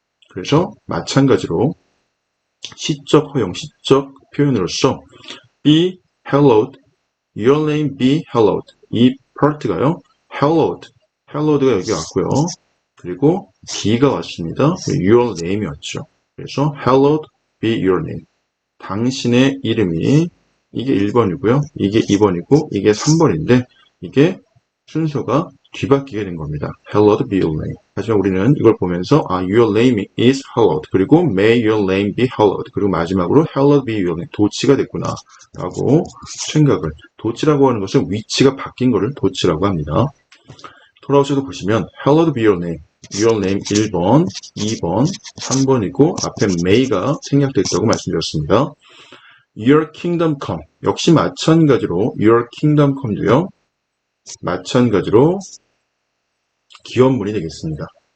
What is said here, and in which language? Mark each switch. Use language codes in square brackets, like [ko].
[ko] 그래서 마찬가지로 시적 허용, 시적 표현으로서 be hallowed, your name be hallowed. 이 파트가요. hallowed가 여기 왔고요. 그리고 be가 왔습니다. your name이 왔죠. [en] 그래서 hallowed be your name. [ko] 당신의 이름이, 이게 1번이고요. 이게 2번이고 이게 3번인데 이게 순서가 뒤바뀌게 된 겁니다. hallowed be your name. 하지만 우리는 이걸 보면서 your name is hallowed. [en] 그리고 may your name be hallowed. 그리고 마지막으로 hallowed be your name. [ko] 도치가 됐구나 라고 생각을. 도치라고 하는 것은 위치가 바뀐 것을 도치라고 합니다. [en] 돌아오셔서 보시면 hallowed be your name. [ko] your name 1번, 2번, 3번이고 앞에 may가 생략됐다고 말씀드렸습니다. [en] your kingdom come. 역시 마찬가지로 your kingdom come도요. [ko] 마찬가지로 기원문이 되겠습니다.